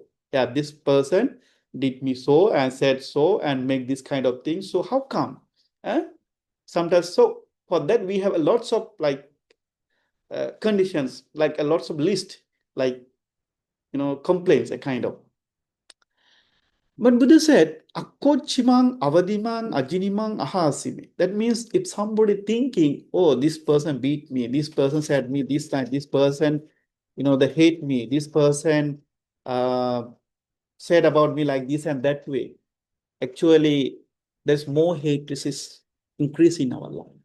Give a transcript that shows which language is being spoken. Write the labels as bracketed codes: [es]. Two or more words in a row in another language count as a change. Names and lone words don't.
[en] Yeah, this person did me so and said so and make this kind of thing. So how come? Eh? Sometimes, so for that we have a lots of like conditions, like a lots of list, like complaints, a kind of. But Buddha said, [pi] Akkochimang avadimang ajinimang ahasimi. [en] That means if somebody thinking, oh, this person beat me, this person said me this time, this person, they hate me, this person uh, said about me like this and that way. Actually, there's more hate is increase in our life.